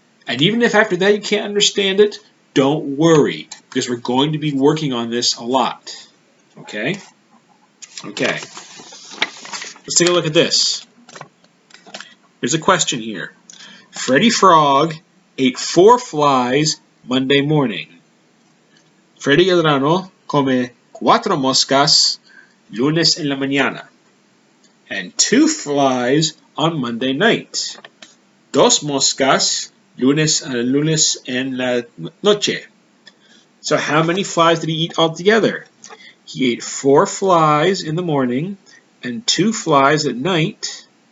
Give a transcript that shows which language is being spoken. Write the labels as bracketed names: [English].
[English] And even if after that you can't understand it, don't worry, because we're going to be working on this a lot. Okay? Okay. Let's take a look at this. There's a question here. Freddy Frog ate 4 flies Monday morning. [Spanish] Freddy el Rano come 4 moscas lunes en la mañana. [English] And 2 flies on Monday night. [Spanish] 2 moscas lunes en la noche. [English] So how many flies did he eat altogether? He ate 4 flies in the morning and 2 flies at night.